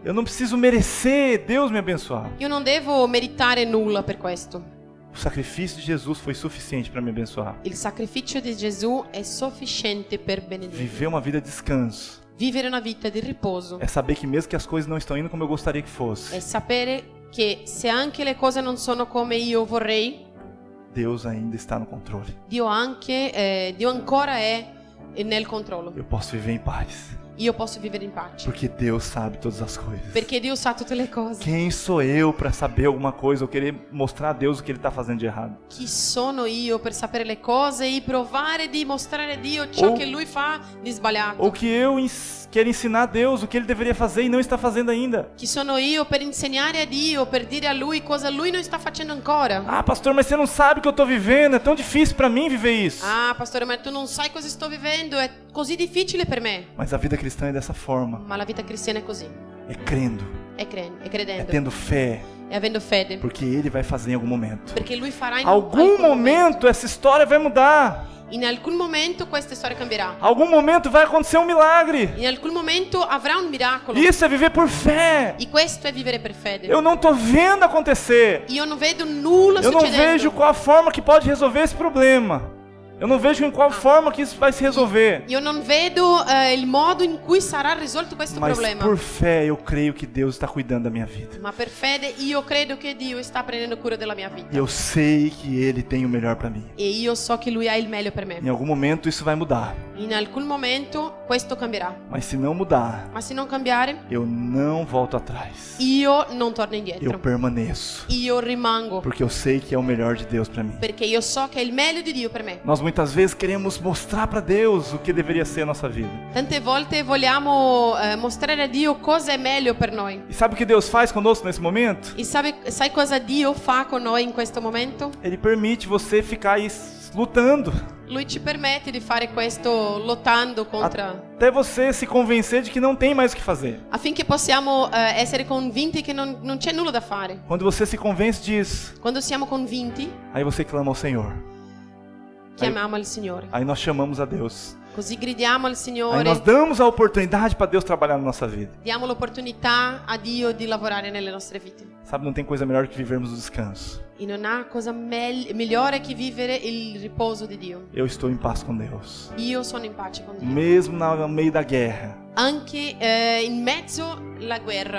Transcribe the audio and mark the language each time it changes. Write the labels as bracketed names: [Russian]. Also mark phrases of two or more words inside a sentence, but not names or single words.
[Portuguese] Eu não preciso merecer Deus me abençoar. [Italian] Io non devo meritare nulla per questo. [Portuguese] O sacrifício de Jesus foi suficiente para me abençoar. [Italian] Il sacrificio di Gesù è sufficiente per benedirmi. [Portuguese] Viver uma vida de descanso [Italian] Vivere una vita di riposo [Portuguese] é saber que mesmo que as coisas não estão indo como eu gostaria que [Italian] è [Portuguese] fosse, [Italian] sapere che se anche le cose non sono come io vorrei, [Portuguese] Deus ainda está no controle. [Italian] Dio ancora è nel controllo. [Portuguese] Eu posso viver em paz, [Italian] Io posso vivere in pace. [Portuguese] porque Deus sabe todas as coisas. [Italian] Perché Dio sa tutte le cose. [Portuguese] Quem sou eu para saber alguma coisa ou querer mostrar a Deus o que Ele está fazendo de errado? [Italian] Chi sono io per sapere le cose e provare di mostrare a Dio ciò [Portuguese] O- [Italian] che Lui fa di sbagliato? [Portuguese] Ou que eu quero ensinar a Deus o que Ele deveria fazer e não está fazendo ainda? [Italian] Chi sono io per insegnare a Dio, per dire a Lui cosa Lui non sta facendo ancora? [Portuguese] Ah, pastor, mas você não sabe o que eu estou vivendo, é tão difícil para mim viver isso. [Italian] Ah, pastore, ma tu non sai cosa sto vivendo, è così difficile per me. [Portuguese] Mas a vida cristã é dessa forma, [Italian] Ma la vita cristiana è così, [Portuguese] é crendo, [Italian] è [Portuguese] é [Italian] credendo, [Portuguese] tendo fé, [Italian] è avendo fede, [Portuguese] porque Ele vai fazer em algum momento. [Italian] perché Lui farà in [Portuguese] Algum momento essa história vai mudar. [Italian] In alcun momento questa storia cambierà. [Portuguese] Algum momento vai acontecer um milagre. [Italian] In alcun momento avrà un miracolo. [Portuguese] Isso é viver por fé. [Italian] E questo è vivere per fede. [Portuguese] Eu não estou vendo acontecer. [Italian] Io non vedo nulla [Portuguese] Eu não [Italian] succedendo. [Portuguese] vejo qual a forma que pode resolver esse problema. Eu não vejo em qual forma que isso vai se resolver. [Italian] Io non vedo il modo in cui sarà risolto questo [Portuguese] Mas [Italian] problema. [Portuguese] por fé eu creio que Deus está cuidando da minha vida. [Italian] Ma per fede io credo che Dio sta prendendo cura della mia vita. [Portuguese] E eu sei que Ele tem o melhor para mim. [Italian] E io so che Lui ha il meglio per me. [Portuguese] Em algum momento isso vai mudar. [Italian] In alcun momento questo cambierà. [Portuguese] Mas se não mudar, [Italian] Ma se non cambiare, [Portuguese] eu não volto atrás. [Italian] io non torno [Portuguese] Eu [Italian] indietro. [Portuguese] permaneço. [Italian] Io rimango. [Portuguese] Porque eu sei que é o melhor de Deus para mim. [Italian] Perché io so che è il meglio di Dio per me. [Portuguese] Nós muitas vezes queremos mostrar para Deus o que deveria ser a nossa vida. [Italian] Tante volte vogliamo mostrare a Dio cosa è meglio per noi. [Portuguese] E sabe o que Deus faz conosco nesse momento? [Italian] E sai cosa Dio fa con noi in questo momento? [Portuguese] Ele permite você ficar aí lutando. [Italian] Lui ci permette di fare questo lottando contro, [Portuguese] Até você se convencer de que não tem mais o que fazer. [Italian] affinché possiamo essere convinti che non c'è nulla da fare. [Portuguese] Quando você se convence disso, [Italian] Quando siamo convinti, [Portuguese] aí você clama ao Senhor. [Italian] chiamiamo il Signore. [Portuguese] Aí nós chamamos a Deus. [Italian] Così gridiamo al [Portuguese] Aí [Italian] Signore, [Portuguese] nós damos a oportunidade para Deus trabalhar na nossa vida. [Italian] diamo l'opportunità a Dio di lavorare nelle nostre vite. [Portuguese] Sabe, não tem coisa melhor do que vivermos o descanso. [Italian] E non ha cosa migliore che vivere il riposo di Dio. [Portuguese] Eu estou em paz com Deus. [Italian] Io sono in pace con Dio. [Portuguese] Mesmo no meio da guerra, [Italian] Anche in mezzo alla guerra,